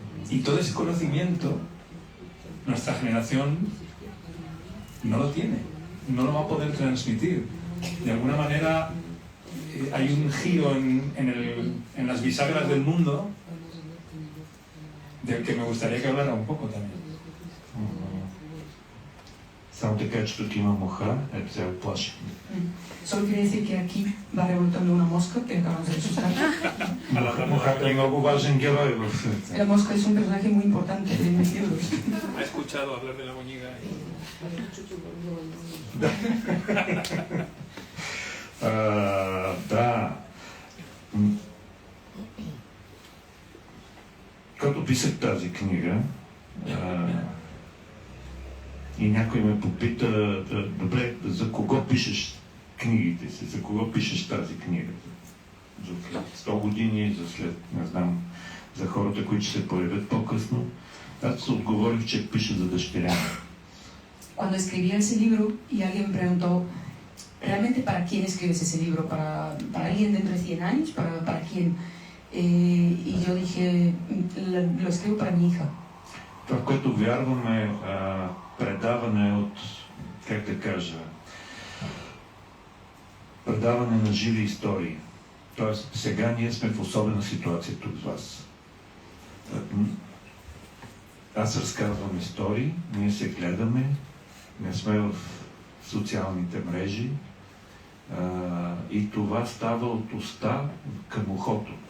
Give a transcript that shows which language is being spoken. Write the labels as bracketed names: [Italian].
[Spanish] Y todo ese conocimiento, nuestra generación no lo tiene, no lo va a poder transmitir. De alguna manera hay un giro en las bisagras del mundo del que me gustaría que hablara un poco también. [Bulgarian] Само така, че тук има муха, ето сега плаши. [Spanish] Solo quiere decir que aquí va rebotando una mosca que acabamos de asustar. [Bulgarian] Мухата е много важен герой в [Spanish] La mosca es un personaje muy importante en mis libros. Ha escuchado hablar de la moñiga. [Bulgarian] Да. Като писах тази книга, и някой ме попита, добре, за кого пишеш книгите си, за кого пишеш тази книга? За след 100 години, за след, не знам, за хората, които ще се появят по-късно. Аз се отговорих, че пиша за дъщеря. [Spanish] Cuando escribía ese libro y alguien me preguntó, ¿realmente para quién escribes ese libro? ¿Para alguien dentro de 100 años? ¿Para quién? Y yo dije, lo escribo para mi hija. [Bulgarian] Това, в което вярвам е предаване от, как да кажа, предаване на живи истории. Тоест, сега ние сме в особена ситуация тук с вас. Аз разказвам истории, ние се гледаме, не сме в социалните мрежи и това става от уста към ухото.